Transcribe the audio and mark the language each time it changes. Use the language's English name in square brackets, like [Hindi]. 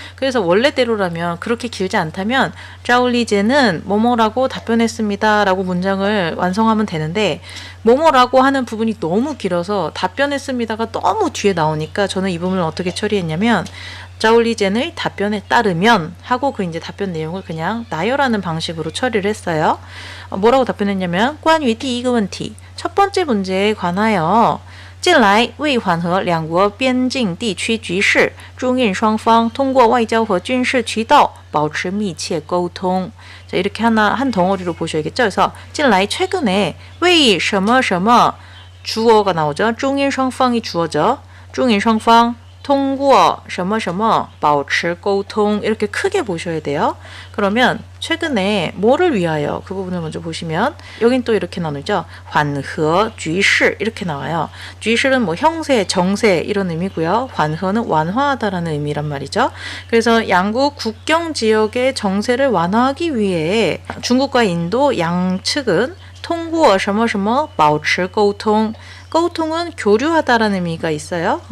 [Korean] 그래서 원래대로라면 그렇게 길지 않다면 자올리제는 뭐뭐라고 답변했습니다 라고 문장을 완성하면 되는데 뭐뭐라고 하는 부분이 너무 길어서 답변했습니다가 너무 뒤에 나오니까 저는 이 부분을 어떻게 처리했냐면 자올리젠의 답변에 따르면 하고 그 이제 답변 내용을 그냥 나열하는 방식으로 처리를 했어요. 뭐라고 답변했냐면 [Chinese] 关于第一个问题 [Korean] 첫 번째 문제에 관하여 [Chinese] 近来为缓和两国边境地区局势，中印双方通过外交和军事渠道保持密切沟通. [Korean] 자, 이렇게 한 덩어리로 보셔야겠죠. 그래서 近来 최근에 为什么什么 주어가 나오죠. 中印双方이 주어죠. [Chinese] 中印双方通过什么什么保持沟通 [Korean] 이렇게 크게 보셔야 돼요. 그러면 최근에 뭐를 위하여 그 부분을 먼저 보시면 여긴 또 이렇게 나누죠. 환허, 쥐시 이렇게 나와요. 쥐시는 뭐 형세, 정세 이런 의미고요. 환허는 완화하다라는 의미란 말이죠. 그래서 양국 국경 지역의 정세를 완화하기 위해 중국과 인도 양측은 통과 [Chinese] 什么什么保持沟通 [Korean] 沟통은 교류하다라는 의미가 있어요.